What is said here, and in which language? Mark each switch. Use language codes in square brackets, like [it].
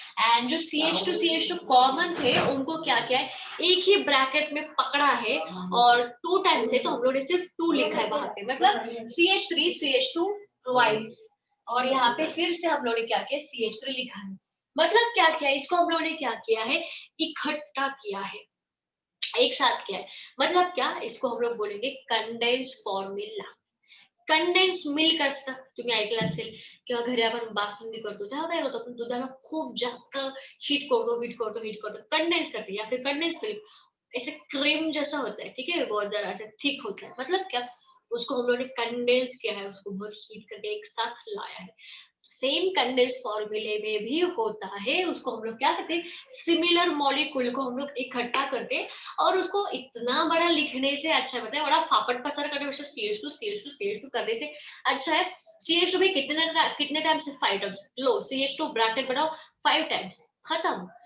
[hi] And जो CH2 common थे उनको क्या किया है, एक ही ब्रैकेट में पकड़ा है, और 2 टाइम्स है तो हम लोग ने सिर्फ 2 लिखा है वहां पे, मतलब CH3 CH2 ट्वाइस, और यहाँ पे फिर से हम लोग ने क्या किया, CH3 लिखा है। मतलब क्या किया, इसको हम लोग ने क्या किया है, इकट्ठा किया है, एक साथ किया है। मतलब क्या, इसको हम लोग बोलेंगे कंडेंस फॉर्म्युला। [mr] कंडेन्स मिल्क असतं, तुम्ही ऐकलं असेल, किंवा घरी आपण बासुंदी करतो तेव्हा काय होतं, आपण दुधाला खूप जास्त हीट करतो कंडेंस करते, [hi] या फिर कंडेंस मिल्क ऐसे क्रीम जैसा होता है, ठीक है, बहुत जरा ऐसे थिक होता है। मतलब क्या, उसको हम लोगों ने कंडेंस किया है, उसको बहुत हीट करके एक साथ लाया है। सेम कंडेंस फॉर्मूले में भी होता है, उसको हम लोग क्या करते हैं, सिमिलर मॉलिक्यूल को हम लोग इकट्ठा करते हैं, और उसको इतना बड़ा लिखने से अच्छा है, बताए बड़ा फापट पसार करने से CH2 करने से अच्छा है, CH2 भी कितने टाइम से 5 टाइम्स लो, CH2 ब्रैकेट बनाओ 5 टाइम्स, खत्म।